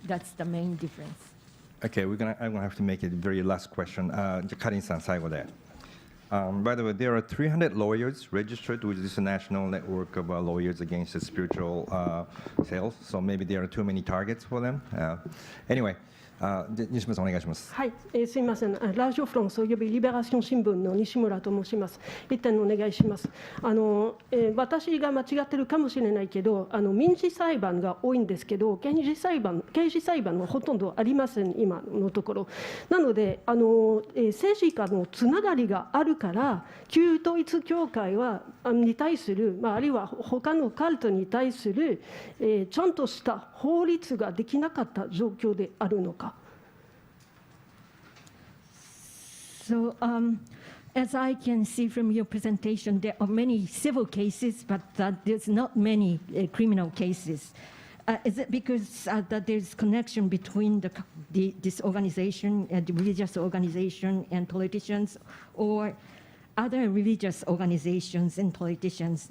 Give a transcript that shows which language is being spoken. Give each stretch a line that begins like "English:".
English: That's the main difference. Okay, I'm gonna have to make it very last question.
Japanese: じゃあカリンさん最後で。
English: By the way, there are 300 lawyers registered with this national network of lawyers against the spiritual sales. So maybe there are too many targets for them.
Japanese: Anyway, 西村さんお願いします。はい、すみません。ラジオフランスおよびリベラション新聞の西村と申します。一点お願いします。私が間違ってるかもしれないけど、民事裁判が多いんですけど、刑事裁判はほとんどありません今のところ。なので政治家のつながりがあるから、旧統一教会に対する、あるいは他のカルトに対する、ちゃんとした法律ができなかった状況であるのか。
English: So, as I can see from your presentation, there are many civil cases, but there's not many criminal cases. Is it because that there's connection between this organization, the religious organization, and politicians, or other religious organizations and politicians?